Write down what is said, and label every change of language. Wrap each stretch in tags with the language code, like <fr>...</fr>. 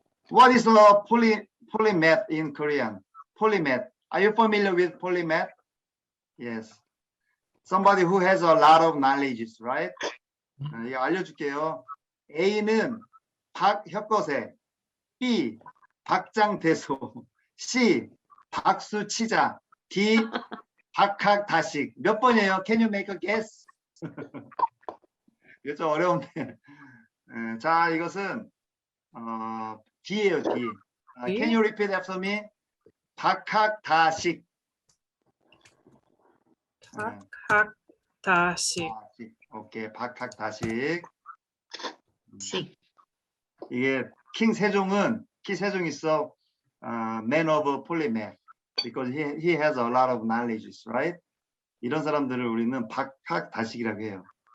<en>What is the polymath in Korean? Polymath. Are you familiar with polymath? Yes. Somebody who has a lot of knowledge, right?</en> <ko>이거 알려줄게요. A는 박혁거세, B 박장대소, C 박수치자, D 박학다식. 몇 번이에요?</ko> <en>Can you make a guess?</en> <ko>이거 좀 어려운데. 자, 이것은 D예요, D.</ko> <en>Can you repeat after me? 박학다식.</en> <ko>박학다식. 오케이, 박학다식. 이게 킹 세종은 키 세종 있어.</ko> <en>Man of polymath. Because he has a lot of knowledge, right?</en> <ko>이런 사람들을 우리는 박학다식이라고 해요.</ko>